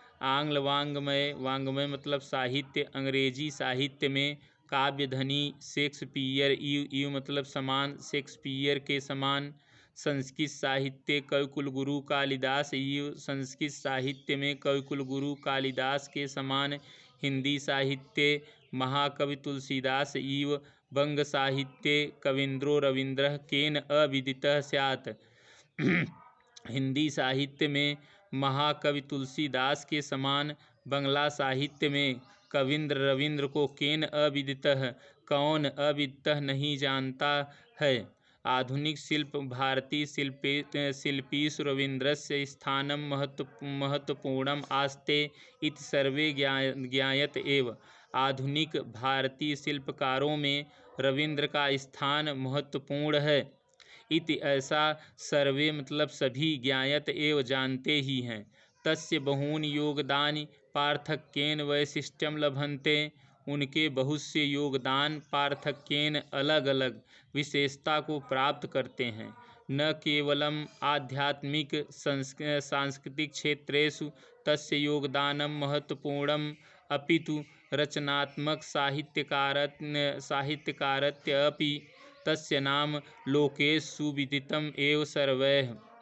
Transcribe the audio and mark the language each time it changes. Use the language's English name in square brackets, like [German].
[Hindi] आंग्ल वाङ्मय मतलब साहित्य, अंग्रेजी साहित्य में [Sanskrit] काव्यधनी शेक्सपियर इव [Hindi] मतलब समान, शेक्सपियर के समान। [Sanskrit] संस्कृत साहित्य कविकुल गुरु कालिदास इव। [Hindi] संस्कृत साहित्य में कविकुल गुरु कालिदास के समान। [Sanskrit] हिंदी साहित्य महाकवि तुलसीदास इव। बंग साहित्ये कवीन्द्रो रवीन्द्रः केन अविदितः स्यात्। [Hindi] हिंदी साहित्य में महाकवि तुलसीदास के समान। बंगला साहित्य में कवीन्द्र रवीन्द्र को [Sanskrit] केन अविदितः, [Hindi] कौन अविदितः नहीं जानता है। [Sanskrit] आधुनिक शिल्प भारती शिल्पीषु रवीन्द्रस्य स्थानं महत्वपूर्णम् आस्ते इति सर्वे ज्ञायत एव। [Hindi] आधुनिक भारतीय शिल्पकारों में रविंद्र का स्थान महत्वपूर्ण है। इति ऐसा सर्वे मतलब सभी [Sanskrit] ज्ञायत एव [Hindi] जानते ही हैं। [Sanskrit] तस्य बहूनि योगदानि पार्थक्येन वैशिष्ट्यं लभन्ते। [Hindi] उनके बहुत से योगदान पार्थक्येन अलग अलग विशेषता को प्राप्त करते हैं। [Sanskrit] न केवलम आध्यात्मिक सांस्कृतिक क्षेत्रेषु तस्य योगदानं महत्वपूर्णम् अपितु रचनात्मक साहित्यकारत्य अपि तस्य नाम लोकेषु सुविदितम् एव सर्वैः।